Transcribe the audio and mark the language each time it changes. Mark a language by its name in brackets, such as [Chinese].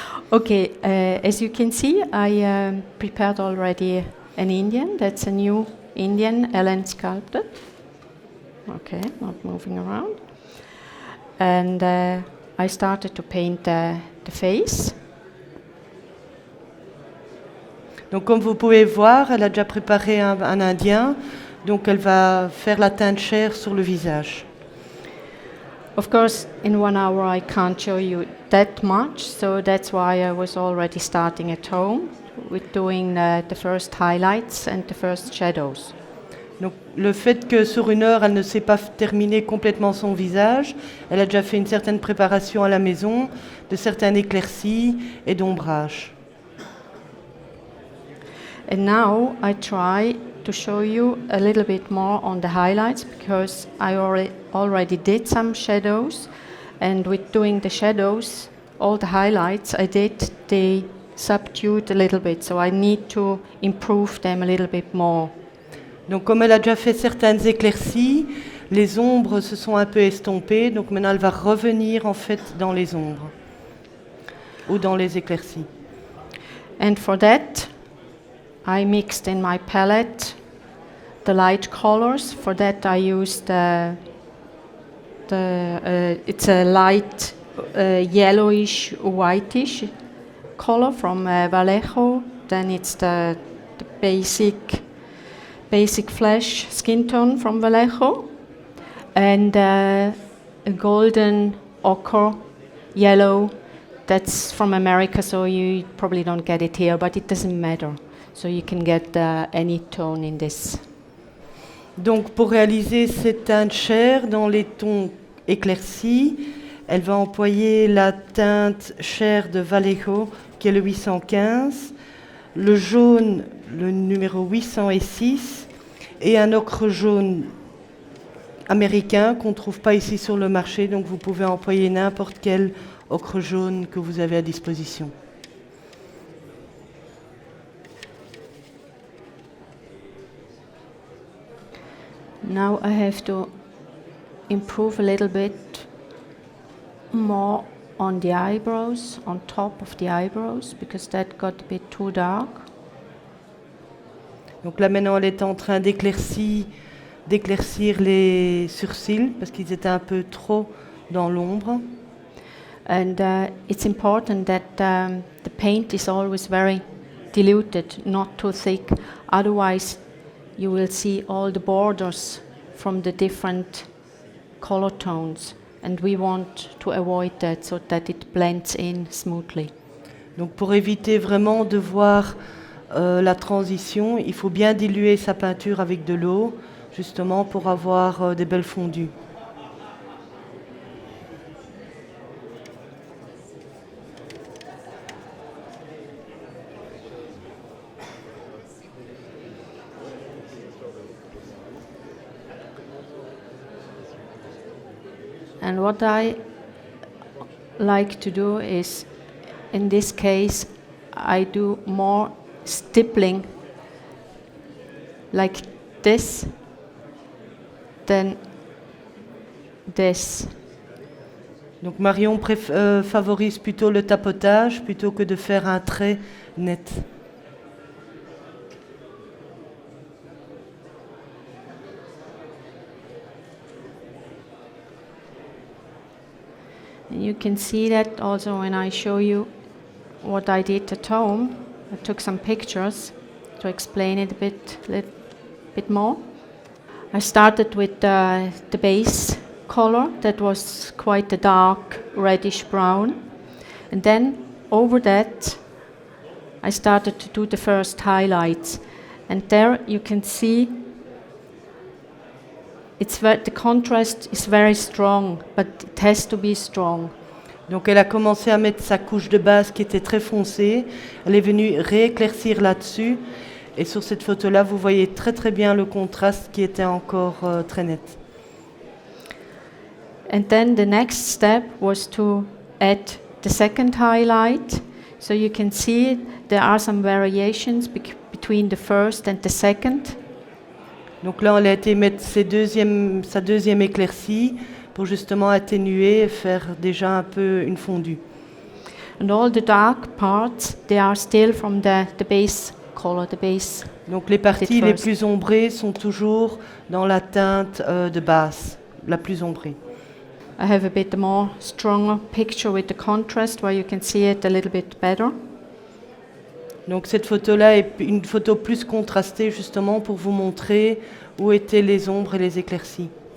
[English] Okay, as you can see, I prepared already an Indian. That's a new Indian, Ellen sculpted. Okay, not moving around. And I started to paint the face. [French] Donc, comme vous pouvez voir, elle a déjà préparé un Indien. Donc, elle va faire la teinture sur le visage. [English] Of course, in 1 hour I can't show you that much, so that's why I was already starting at home with doing the first highlights and the first shadows. [French] Donc, le fait que sur 1 heure, elle ne sait pas terminer complètement son visage, elle a déjà fait une certaine préparation à la maison, de certains éclaircies et d'ombrage. [English] And now I try to show you a little bit more on the highlights because I already did some shadows, and with doing the shadows, all the highlights I did, they subdued a little bit, so I need to improve them a little bit more. [French] Donc comme elle a déjà fait certaines éclaircies, les ombres se sont un peu estompées, donc maintenant elle va revenir en fait dans les ombres ou dans les éclaircies. [English] And for that, I mixed in my palette the light colors. For that I used it's a light yellowish whitish color from Vallejo. Then it's the basic flesh skin tone from Vallejo, and a golden ochre yellow. That's from America, so you probably don't get it here, but it doesn't matter. So you can get any tone in this. [French] Donc pour réaliser cette teinte chair dans les tons éclaircis, elle va employer la teinte chair de Vallejo qui est le 815, le jaune le numéro 806 et un ocre jaune américain qu'on ne trouve pas ici sur le marché, donc vous pouvez employer n'importe quel ocre jaune que vous avez à disposition. [English] Now I have to improve a little bit more on the eyebrows, on top of the eyebrows, because that got a bit too dark. [French] Donc là maintenant elle est en train d'éclaircir les sourcils parce qu'ils étaient un peu trop dans l'ombre. [English] And it's important that the paint is always very diluted, not too thick. Otherwise, you will see all the borders from the different color tones, and we want to avoid that so that it blends in smoothly. [French] Donc pour éviter vraiment de voir la transition, il faut bien diluer sa peinture avec de l'eau, justement pour avoir des belles fondues. [English] And what I like to do is, in this case, I do more stippling like this than this. [French] Donc Marion favorise plutôt le tapotage plutôt que de faire un trait net. [English] And you can see that also when I show you what I did at home. I took some pictures to explain it a bit more. I started with the base color that was quite a dark reddish brown, and then over that I started to do the first highlights, and there you can see the contrast is very strong, but it has to be strong. [French] Donc elle a commencé à mettre sa couche de base qui était très foncée. Elle est venue rééclaircir là-dessus. Et sur cette photo-là, vous voyez très très bien le contraste qui était encore très net. [English] And then the next step was to add the second highlight So you can see there are some variations between the first and the second. [French] Donc là, elle a été mettre sa deuxième éclaircie pour justement atténuer et faire déjà un peu une fondue. [English] And all the dark parts, they are still from the base color, the base. [French] Donc les parties les [English] first. [French] plus ombrées sont toujours dans la teinte de base, la plus ombrée. [English] I have a bit more stronger picture with the contrast where you can see it a little bit better. [French] Donc cette photo-là est une photo plus contrastée justement pour vous montrer où étaient les ombres et les éclaircies.